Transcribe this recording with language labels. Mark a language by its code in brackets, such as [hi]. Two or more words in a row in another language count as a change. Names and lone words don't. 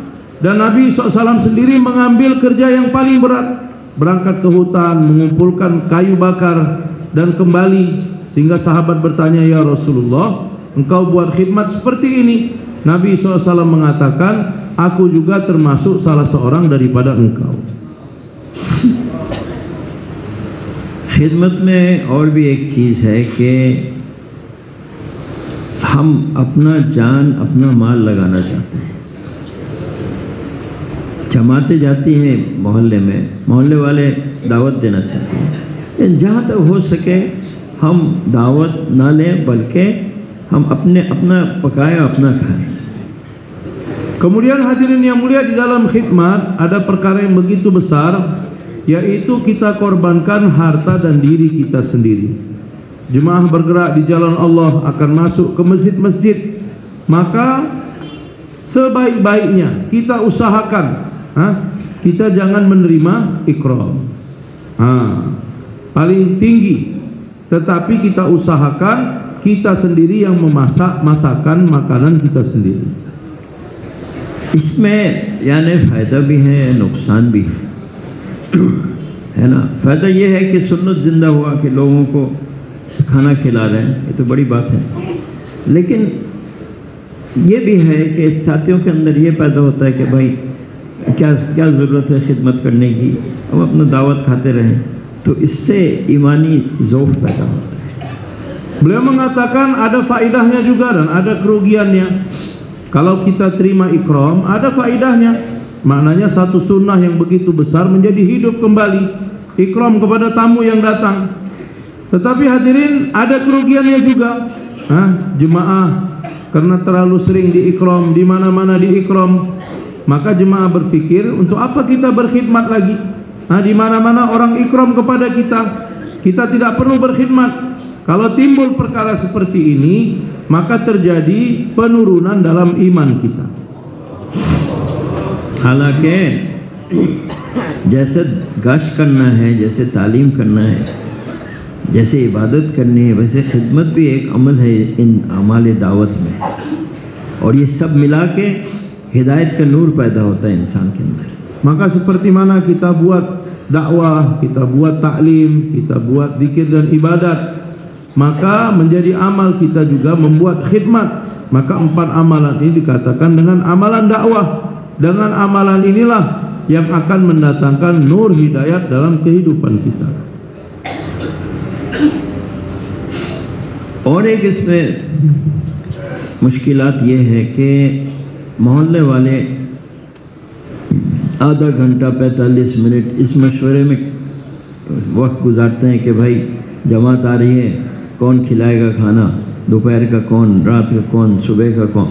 [id] Dan Nabi SAW sendiri mengambil kerja yang paling berat, berangkat ke hutan, mengumpulkan kayu bakar dan kembali, sehingga sahabat bertanya, [ar] يا رسول الله, [id] engkau buat khidmat seperti ini. Nabi SAW mengatakan, aku juga termasuk salah seorang daripada engkau. [hi] खिदमत में और भी एक चीज़ है कि हम अपना जान, अपना माल लगाना चाहते हैं। जमातें जाती हैं मोहल्ले में, मोहल्ले वाले दावत देना चाहते हैं। जहाँ तक हो सके हम दावत ना लें, बल्कि हम अपना पकाएं, अपना खाएं। [id] Kemudian hadirin yang mulia, di dalam khidmat ada perkara yang begitu besar, yaitu kita korbankan harta dan diri kita sendiri. Jemaah bergerak di jalan Allah akan masuk ke masjid-masjid, maka sebaik-baiknya kita usahakan kita jangan menerima ikram. Paling tinggi, tetapi kita usahakan kita sendiri yang memasak masakan makanan kita sendiri. [hi] इसमें यानी फ़ायदा भी है, नुकसान भी है ना। फ़ायदा ये है कि सुन्नत ज़िंदा हुआ कि लोगों को खाना खिला रहे हैं, ये तो बड़ी बात है। लेकिन ये भी है कि साथियों के अंदर ये पैदा होता है कि भाई क्या ज़रूरत है खिदमत करने की, हम अपना दावत खाते रहें, तो इससे ईमानी ज़ौफ़ पैदा होता है। [id] Beliau mengatakan ada faedahnya juga dan ada kerugiannya. Kalau kita terima ikram, ada faedahnya. Maknanya satu sunnah yang begitu besar menjadi hidup kembali. Ikram kepada tamu yang datang. Tetapi hadirin, ada kerugiannya juga. Jemaah karena terlalu sering diikram, di mana-mana diikram, maka jemaah berpikir, untuk apa kita berkhidmat lagi? Di mana-mana orang ikram kepada kita, kita tidak perlu berkhidmat. Kalau timbul perkara seperti ini, maka terjadi penurunan dalam iman kita. [hi] हालांकि जैसे गश्त करना है, जैसे तालीम करना है, जैसे इबादत करनी है, वैसे खिदमत भी एक अमल है इन अमाल दावत में। और ये सब मिला के हिदायत का नूर पैदा होता है इंसान के अंदर। [id] Maka seperti mana kita buat dakwah, kita buat taklim, kita buat zikir dan ibadat, maka menjadi amal kita juga membuat khidmat. Maka 4 amalan ini dikatakan dengan amalan dakwah. Dengan amalan inilah yang akan mendatangkan nur hidayat dalam kehidupan kita. [hi] और एक इसमें मुश्किलात ये है कि मोहल्ले वाले आधा घंटा 45 मिनट इस मशवरे में वक्त गुजारते हैं कि भाई जमात आ रही है, कौन खिलाएगा खाना, दोपहर का कौन, रात का कौन, सुबह का कौन।